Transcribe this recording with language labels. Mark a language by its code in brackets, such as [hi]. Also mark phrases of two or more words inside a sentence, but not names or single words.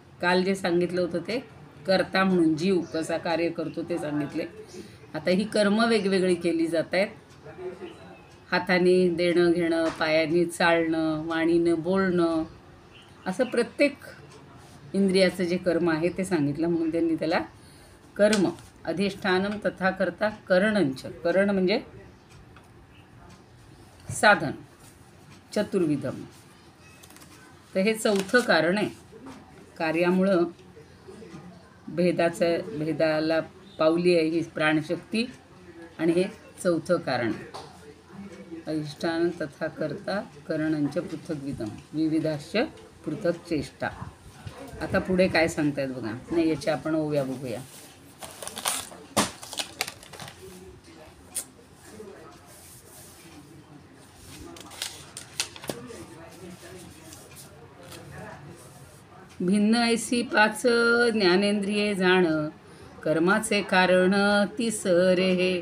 [mr] काल जे सांगितलं होतं ते कर्ता म्हणून जीव कसा कार्य करतो ते सांगितले. आता ही कर्म वेगवेगळी केली जात आहेत. हाताने देणं घेणं, पायाने चालणं, वाणीनं बोलणं, असं प्रत्येक इंद्रियाचं जे कर्म आहे ते सांगितलं. म्हणून त्यांनी त्याला [sa] कर्म अधिष्ठानम तथा कर्ता करणंच. [mr] करण म्हणजे साधन, चतुर्विधम. तर हे 4थं कारण आहे. कार्यामुळं भेदाला पावली आहे ही प्राणशक्ती, आणि हे 4थं कारण. [sa] अधिष्ठान तथा कर्ता करणंच पृथग्विधम विविधाश्च पृथक चेष्टा. [mr] आता पुढे काय सांगतायत बघा. नाही, याच्या आपण ओव्या बघूया. भिन्न ऐसी 5 ज्ञानेंद्रिये जाण, कर्माचे कारण तिसरे हे.